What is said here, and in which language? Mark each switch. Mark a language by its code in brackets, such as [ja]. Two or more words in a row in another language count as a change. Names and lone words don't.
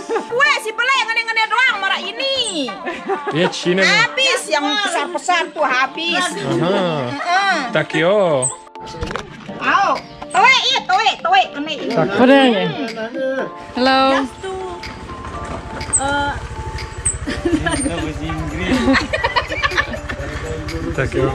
[jv] Kue si Bele yang ngene-ngene doang marah ini. [cs] Větší nebo? [id] Habis yang besar-besar tuh habis. [cs] Aha. Tak jo. [id] Au. Toe ini. [cs] Tak podejme. [en] Hello. [cs] Tak jo.